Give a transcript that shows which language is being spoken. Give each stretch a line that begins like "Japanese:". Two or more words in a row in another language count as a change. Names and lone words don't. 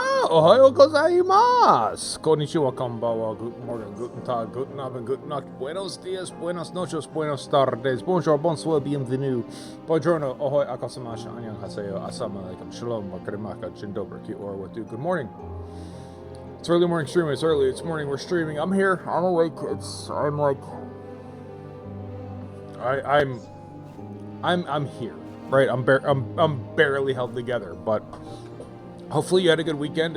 Japanese: Ohayo gozaimasu. Konnichiwa, konbanwa,
German: guten morgen, guten tag, guten abend, guten nacht,
Spanish: buenos dias, buenas noches, buenos tardes,
French: bonjour, bonsoir, bienvenue, buongiorno, ahoy, akasamashi, annyeonghaseyo,
Arabic: assalamu alaikum,
French: shalom, wakarimaka, jindobra,
English: ki or watu. Good morning. It's early morning streaming. It's early. It's morning. We're streaming. I'm here. I'm awake. I'm here. Right. I'm barely held together, but hopefully you had a good weekend.